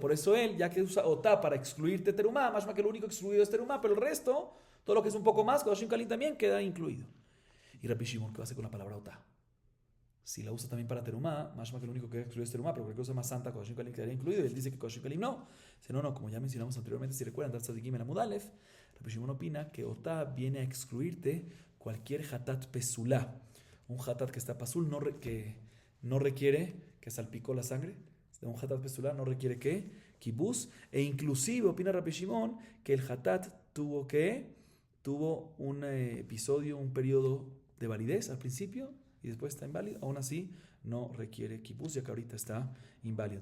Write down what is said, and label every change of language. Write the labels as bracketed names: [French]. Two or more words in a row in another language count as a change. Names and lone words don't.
[Spanish] Por eso él, ya que usa Otá para excluirte Terumá, más que lo único excluido es Terumá, pero el resto, todo lo que es un poco más, [Hebrew] Kodashim Kalim [Spanish] también queda incluido. Y Rabbi Shimon, ¿qué va a hacer con la palabra Otá? Si la usa también para terumá, más que lo único que excluye es terumá, pero cualquier cosa más santa, [Hebrew] Kodashim Kalim [Spanish] quedaría incluido. Y él dice que [Hebrew] Kodashim Kalim [Spanish] no. Si no, como ya mencionamos anteriormente, si recuerdan, [Hebrew] Daf Tzadikim [Spanish] en la [Hebrew] Mudalef, [Spanish] Rabbi Shimon opina que Otá viene a excluirte cualquier [Hebrew] hatat pesulá. [Spanish] Un hatat que está pasul, que no requiere que salpicó la sangre. Un [Hebrew] hatat pesulá [Spanish] no requiere que kibuz. E inclusive opina Rabbi Shimon que el hatat tuvo un episodio, un periodo de validez al principio, y después está inválido, aún así no requiere kibuz, ya que ahorita está inválido.